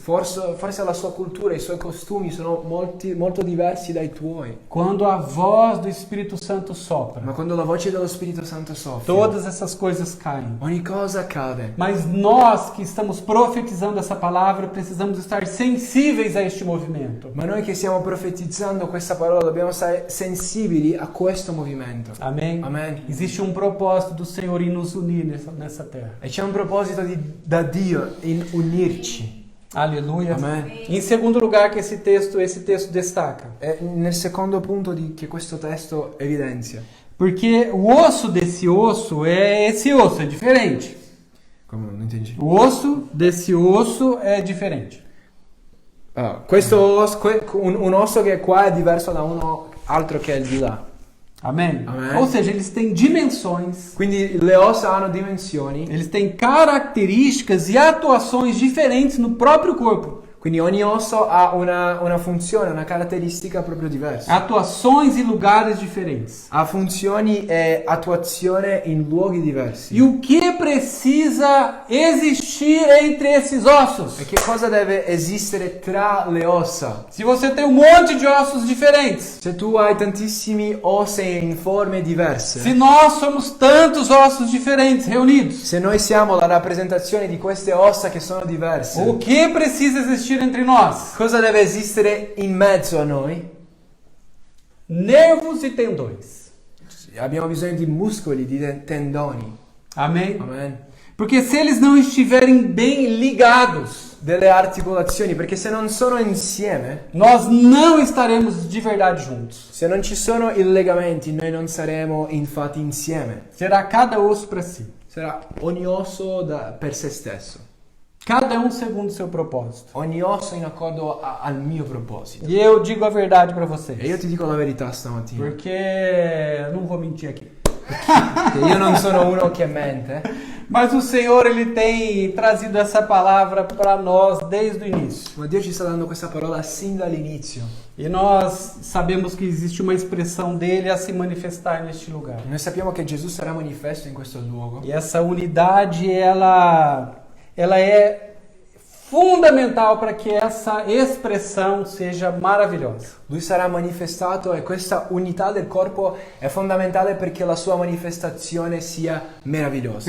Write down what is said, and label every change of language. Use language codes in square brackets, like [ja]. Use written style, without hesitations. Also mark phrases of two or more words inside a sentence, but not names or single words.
[it] Forse la sua cultura, i suoi costumi sono molto diversi dai tuoi. [pt] Quando a voz do Espírito Santo sopra, [it] Ma quando la voce dello Spirito Santo soffia, [pt] todas essas coisas caem. [it] ogni cosa accade. [pt] Mas nós que estamos profetizando essa palavra precisamos estar sensíveis a este movimento. [it] Ma noi che stiamo profetizzando questa parola dobbiamo stare sensibili a questo movimento. [pt] Amém? [it] Amen. [pt] Existe um propósito do Senhor em nos unir nessa terra. [it] E c'è un proposito da Dio in unirci. [pt] Aleluia. [it] Amen. [pt] Em segundo lugar que esse texto destaca. [it] E nel secondo punto che questo testo evidenzia. [pt] Porque o osso desse osso é esse osso, é diferente. [it] Come non intendi? [pt] O osso desse osso é diferente. [it] Questo un osso che è qua è diverso da uno altro che è di là. [pt] Amém? Amém. Ou seja, eles têm dimensões, [it] Quindi le ossa hanno dimensioni, [pt] eles têm características e atuações diferentes no próprio corpo. [it] quindi ogni osso ha una funzione, una caratteristica proprio diversa. [pt] Atuações e lugares diferentes. [it] Ha funzioni e attuazione in luoghi diversi. [pt] E o que precisa existir entre esses ossos? [it] E che cosa deve esistere tra le ossa? [pt] Se você tem um monte de ossos diferentes, [it] Se tu hai tantissimi ossa in forme diverse, [pt] se nós somos tantos ossos diferentes reunidos, [it] se noi siamo la rappresentazione di queste ossa che sono diverse, [pt] o que precisa existir entre nós? [it] cosa deve esistere in mezzo a noi? [pt] Nervos e tendões. [it] Abbiamo bisogno di muscoli, di tendoni. [pt] Amém? [it] Amen. [pt] Porque se eles não estiverem bem ligados, [it] Delle articolazioni, perché se non sono insieme, [pt] nós não estaremos de verdade juntos. [it] se non ci sono i legamenti, noi non saremo infatti insieme. [pt] Será cada osso para si. [it] Sarà ogni osso per se stesso. [pt] Cada um segundo o seu propósito. [it] Ogni osso in accordo al mio proposito. [pt] E eu digo a verdade para vocês. [it] E io ti dico la verità stamattina. [pt] Porque não vou mentir aqui. [it] Che io non sono uno che mente, [pt] Mas o Senhor, Ele tem trazido essa palavra para nós desde o início. [it] ma Dio ci sta dando questa parola sin dall'inizio. [pt] E nós sabemos que existe uma expressão dele a se manifestar neste lugar. [it] Noi sappiamo che Gesù sarà manifesto in questo luogo. [pt] E essa unidade, ela é fundamental para que essa expressão seja maravilhosa. [it] Lui sarà manifestato e questa unità del corpo è fondamentale perché la sua manifestazione sia meravigliosa.